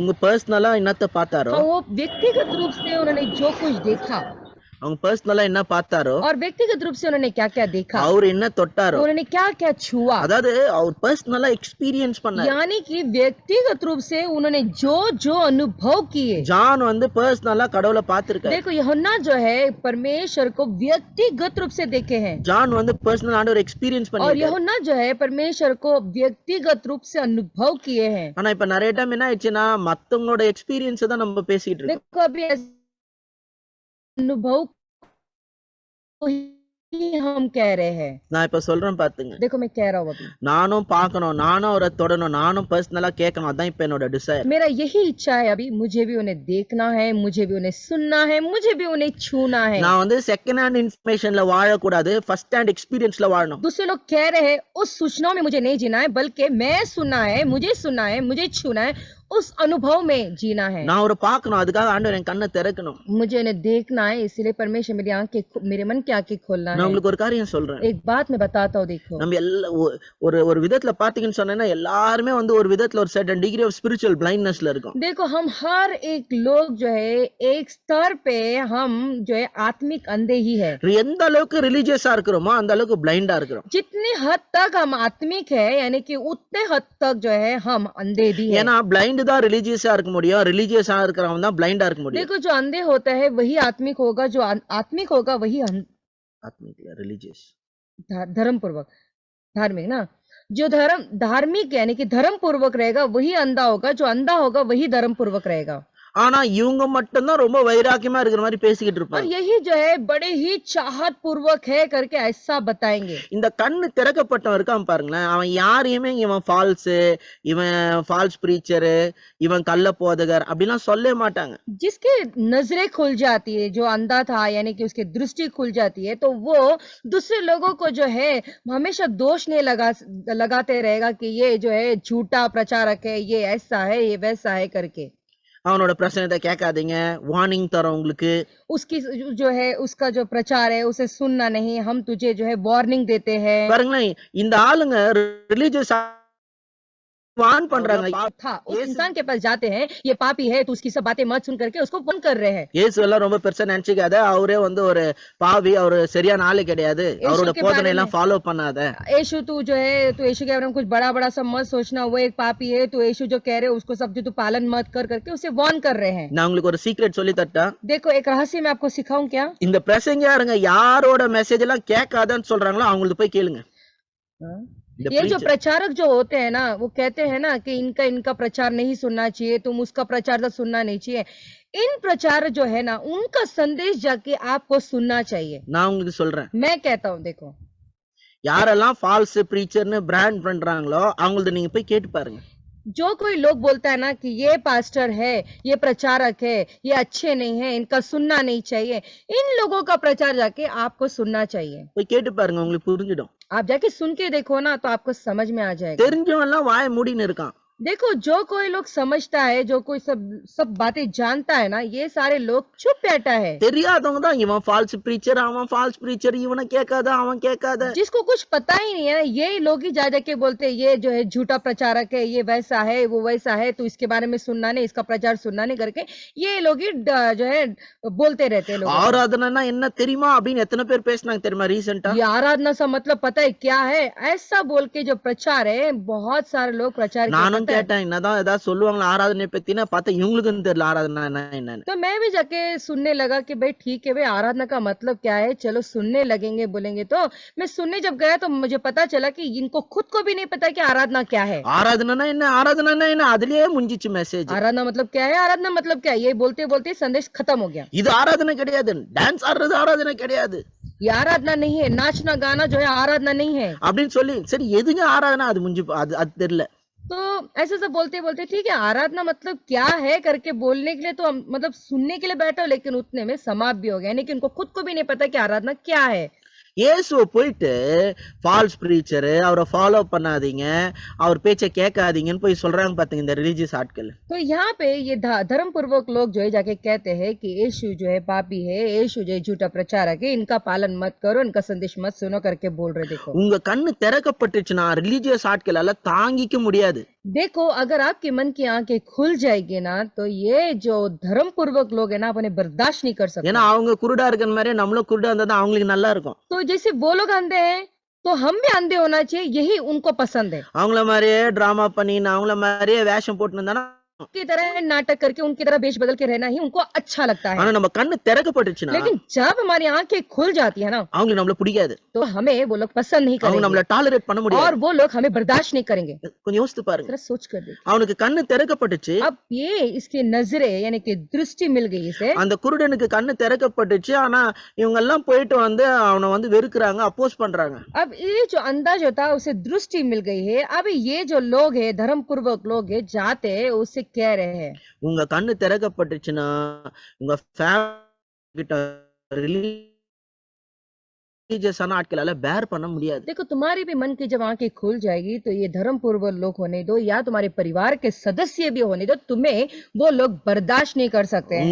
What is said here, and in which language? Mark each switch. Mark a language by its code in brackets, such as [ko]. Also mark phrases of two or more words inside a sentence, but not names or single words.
[ta] அவங்க பர்சனலா என்னத்த பார்த்தாரோ, [hi] हाँ, वो व्यक्तिगत रूप से उन्होंने जो कुछ देखा [ta] அவங்க பர்சனலா என்ன பார்த்தாரோ, [hi] और व्यक्तिगत रूप से उन्होंने क्या क्या देखा, [ta] அவர் என்ன தொட்டாரோ, [hi] उन्होंने क्या क्या छुआ, [ta] அதாவது அவர் [en] personally experience [ta] பண்ணாரு. [hi] यानी कि व्यक्तिगत रूप से उन्होंने जो जो अनुभव किए। [ta] ஜான் வந்து பர்சனலா கடவுளை பார்த்திருக்காரு. [hi] देखो यूहन्ना जो है परमेश्वर को व्यक्तिगत रूप से देखे हैं [ta] ஜான் வந்து பர்சனல் ஆண்டவர் எக்ஸ்பீரியன்ஸ் [hi] और [ta] பண்ணிருக்காரு. [hi] यूहन्ना जो है परमेश्वर को व्यक्तिगत रूप से अनुभव किए हैं। [ta] ஆனா இப்ப நிறைய டைம் என்ன ஆயிடுச்சுன்னா மத்தவங்களோட எக்ஸ்பீரியன்ஸ் தான் நம்ம பேசிட்டு இருக்கோம். [hi] देखो अभी ऐसे अनुभव को ही हम कह रहे हैं। [ta] நான் இப்ப சொல்றேன் பாத்துங்க, [hi] देखो मैं कह रहा हूँ अभी, [ta] நானும் பார்க்கணும், நானும் அவரை தொடணும், நானும் பர்சனலா கேட்கணும். அதான் இப்ப என்னோட டிசைர். [hi] मेरा यही इच्छा है अभी, मुझे भी उन्हें देखना है, मुझे भी उन्हें सुनना है, मुझे भी उन्हें छूना है। [ta] நான் வந்து [en] second hand information [ta] வாழக்கூடாது, [en] first hand experience [ta] வாழணும். [hi] दूसरे लोग कह रहे हैं उस सूचनाओं में मुझे नहीं जीना है, बल्कि मैं सुनना है, मुझे छूना है, उस अनुभव में जीना है। [ta] நான் அவரை பார்க்கணும், அதுக்காக ஆண்டவர் என் கண்ணை திறக்கணும். [hi] मुझे उन्हें देखना है, इसलिए परमेश्वर मेरी आंखें, मेरे मन की आंखें खोलना [ta] நான் [hi] है। [ta] உங்களுக்கு ஒரு காரியம் சொல்றேன். [hi] एक बात मैं बताता हूँ, देखो [ta] நம்ம எல்லா ஒரு ஒரு விதத்துல பாத்தீங்கன்னு சொன்னா எல்லாருமே வந்து ஒரு விதத்துல ஒரு [en] certain degree of spiritual blindness [ta] இருக்கும். [hi] देखो हम हर एक लोग जो है एक स्तर पे हम जो है आत्मिक अंधे ही है। [ta] எந்த அளவுக்கு ரிலீஜியஸா இருக்கிறோமோ அந்த அளவுக்கு பிளைண்டா இருக்கிறோம். [hi] जितनी हद तक हम आत्मिक है, यानी कि उतने हद तक जो है हम अंधे भी है। [ta] ஏன்னா பிளைண்ட் தான் ரிலீஜியஸா இருக்க முடியும், ரிலீஜியஸா இருக்கிறவங்க தான் பிளைண்டா இருக்க முடியும். [hi] देखो जो अंधे होता है वही आत्मिक होगा, जो आत्मिक होगा वही आत्मिक रिलीजियस धर्म पूर्वक, धार्मिक ना, जो धर्म धार्मिक यानी कि धर्म पूर्वक रहेगा वही अंधा होगा, जो अंधा होगा वही धर्म पूर्वक रहेगा। [ta] ஆனா இவங்க மட்டும்தான் ரொம்ப வைராக்கியமா இருக்கிற மாதிரி பேசிக்கிட்டு [hi] और [ta] இருப்பாங்க. [hi] यही जो है बड़े ही चाहत पूर्वक है करके ऐसा बताएंगे। [ta] இந்த கண்ணு திறக்கப்பட்டவன் இருக்கான் பாருங்களேன், அவன் யாரையுமே இவன் ஃபால்ஸ், இவன் [en] false preacher, [ta] இவன் கள்ள போதகர் அப்படிலாம் சொல்லவே மாட்டாங்க. [hi] जिसकी नजरें खुल जाती है, जो अंधा था यानी कि उसकी दृष्टि खुल जाती है, तो वो दूसरे लोगों को जो है हमेशा दोष नहीं लगाते रहेगा कि ये जो है झूठा प्रचारक है, ये ऐसा है, ये वैसा है करके। [ta] அவனோட பிரச்சனை கேட்காதீங்க, வார்னிங் தரோம் உங்களுக்கு. [hi] उसकी जो है उसका जो प्रचार है उसे सुनना नहीं, हम तुझे जो है वार्निंग देते हैं। [ta] பாருங்களேன், இந்த ஆளுங்க [en] religious warn [ta] பண்றாங்க. [hi] था उस इंसान के पास जाते हैं, ये पापी है, तो उसकी सब बातें मत सुन करके उसको वार्न कर रहे हैं। [ta] இயேசு எல்லாம் ரொம்ப பெருசா நினைச்சுக்காத, அவரே வந்து ஒரு பாவி, அவரு சரியான ஆளு கிடையாது, அவரோட போதனை எல்லாம் ஃபாலோ பண்ணாத. [hi] यीशु तू जो है, तू यीशु के बारे में कुछ बड़ा बड़ा सब मत सोचना, वो एक पापी है, तो यीशु जो कह रहे हैं उसको सब जो तू पालन मत कर करके उसे वार्न कर रहे हैं। [ta] நான் உங்களுக்கு ஒரு சீக்ரெட் சொல்லி தட்டா? [hi] देखो एक रहस्य मैं आपको सिखाऊं क्या? [ta] இந்த பிரசங்கயாருங்க யாரோட மெசேஜ் எல்லாம் கேட்காதன்னு சொல்றாங்களோ அவங்களுக்கு போய் கேளுங்க. [hi] ये जो प्रचारक जो होते हैं ना, वो कहते हैं ना कि इनका प्रचार नहीं सुनना चाहिए, तुम उसका प्रचार तो सुनना नहीं चाहिए। इन प्रचारक जो है ना, उनका संदेश जाके आपको सुनना चाहिए। [ta] நான் உங்களுக்கு சொல்றேன், [hi] मैं कहता हूँ देखो, [ta] யாரெல்லாம் [en] false preacher [ta] பிராண்ட் பண்றாங்களோ அவங்களது நீங்க போய் கேட்டு பாருங்க. [hi] जो कोई लोग बोलता है ना कि ये पास्टर है, ये प्रचारक है, ये अच्छे नहीं है, इनका सुनना नहीं चाहिए, इन लोगों का प्रचार जाके आपको सुनना चाहिए। [ta] போய் கேட்டு பாருங்க, உங்களுக்கு புரிஞ்சிடும். [hi] आप जाके सुन के देखो ना, तो आपको समझ में आ जाएगा। [ta] தெரிஞ்சவன் எல்லாம் வாய மூடின்னு இருக்கான். [hi] देखो जो कोई लोग समझता है, जो कोई सब बातें जानता है ना, ये सारे लोग चुप बैठा है। [ta] தெரியாதவங்க தான் இவன் [en] false preacher, [ta] அவன் [en] false preacher, [ta] இவனை கேட்காத, அவன் கேட்காத. [hi] जिसको कुछ पता ही नहीं है ना, ये लोग ही जा जाके बोलते हैं ये जो है झूठा प्रचारक है, ये वैसा है, वो वैसा है, तो इसके बारे में सुनना नहीं, इसका प्रचार सुनना नहीं करके ये लोग ही जो है बोलते रहते हैं। लोग [ta] ஆராதனைனா என்ன தெரியுமா அப்படின்னு எத்தனை பேர் பேசினாங்க தெரியுமா ரீசெண்டா? [hi] ये आराधना सा मतलब पता है क्या है, ऐसा बोल के जो प्रचार है, बहुत सारे लोग प्रचार [ta] நானும் கேட்டேன், என்னதான் ஏதாவது சொல்லுவாங்களா ஆராதனை பத்தினா, பார்த்தா இவங்களுக்கும் தெரியல ஆராதனை என்னன்னு. [hi] तो मैं भी जाके सुनने लगा कि भाई ठीक है भाई, आराधना का मतलब क्या है, चलो सुनने लगेंगे बोलेंगे। तो मैं सुनने जब गया तो मुझे पता चला कि इनको खुद को भी नहीं पता कि आराधना क्या है। [ta] ஆராதனைனா என்ன அதுலயே முடிஞ்சிச்சு மெசேஜ். [hi] आराधना मतलब क्या है, आराधना मतलब क्या है, ये बोलते बोलते संदेश खत्म हो गया। [ta] இது ஆராதனை கிடையாது, டான்ஸ் ஆடுறது ஆராதனை கிடையாது, [hi] ये आराधना नहीं है, नाचना गाना जो है आराधना नहीं है [ta] அப்படின்னு சொல்லி சரி எதுங்க ஆராதனை அது முடிஞ்சு அது தெரியல. [hi] तो ऐसे सब बोलते बोलते ठीक है आराधना मतलब क्या है करके बोलने के लिए तो हम मतलब सुनने के लिए बैठे हो, लेकिन उतने में समाप्त भी हो गया, यानी कि उनको खुद को भी नहीं पता कि आराधना क्या है। [ta] இயேசுவை போயிட்டு [en] false preacher, [ta] அவரை ஃபாலோ பண்ணாதீங்க, அவர் பேச்சை கேட்காதீங்கன்னு போய் சொல்றாங்க பாத்தீங்க இந்த ரிலீஜியஸ் ஆட்கள். तो यहाँ पे ये धर्म पूर्वक लोग जो है जाके कहते हैं कि यीशु जो है पापी है, यीशु जो है झूठा प्रचारक है, इनका पालन मत करो, इनका संदेश मत सुनो करके बोल रहे। [hi] देखो [ta] உங்க கண்ணு திறக்கப்பட்டுச்சுன்னா ரிலீஜியஸ் ஆட்களால தாங்கிக்க முடியாது. [hi] देखो अगर आपके मन की आंखें खुल जाएगी ना तो ये जो धर्म पूर्वक लोग है ना अपने बर्दाश्त नहीं कर सकते। [ta] ஏன்னா அவங்க குருடா இருக்கிற மாதிரி நம்மளும் குருடா இருந்தா தான் அவங்களுக்கு நல்லா இருக்கும். [hi] तो जैसे वो लोग अंधे हैं तो हम भी अंधे होना चाहिए, यही उनको पसंद है। [ta] அவங்கள மாதிரியே டிராமா பண்ணி அவங்கள மாதிரியே வேஷம் போட்டு இருந்தா [hi] की तरह नाटक करके उनकी तरह बेच बदल के रहना ही उनको अच्छा लगता है। [ta] ஆனா நம்ம கண்ணு திறக்கப்பட்டுச்சுன்னா [hi] लेकिन जब हमारी आंखें खुल जाती है ना [ta] அவங்களுக்கு நம்மள பிடிக்காது. [hi] तो हमें वो लोग पसंद नहीं [ta] அவங்க நம்மள [hi] करेंगे [ta] டாலரேட் பண்ண முடியாது. [hi] और वो लोग हमें बर्दाश्त नहीं करेंगे। [ta] கொஞ்சம் யோசித்து பாருங்க. [hi] जरा सोच कर देखिए। [ta] அவனுக்கு கண்ணு திறக்கப்பட்டுச்சு. [hi] अब ये इसकी नजरें यानी कि दृष्टि मिल गई इसे। [ta] அந்த குருடனுக்கு கண்ணு திறக்கப்பட்டுச்சு. ஆனா இவங்க எல்லாம் போயிட்டு வந்து அவனை வந்து வெறுக்குறாங்க, அப்போஸ் பண்றாங்க. [hi] अब ये जो अंधा जो था उसे दृष्टि मिल गई है। अब ये जो लोग है धर्म पूर्वक लोग है जाते उससे कह रहे हैं [ta] உங்க கண்ணு திறக்கப்பட்டுச்சுன்னா உங்க ஃபேமிலி கிட்ட ரிலீஜியஸான ஆட்களால பேர் பண்ண முடியாது. [hi] देखो तुम्हारी भी मन की जब आंखें खुल जाएगी तो ये धर्म पूर्वक लोग होने दो या तुम्हारे परिवार के सदस्य भी होने दो, तुम्हें वो लोग बर्दाश्त नहीं कर सकते हैं।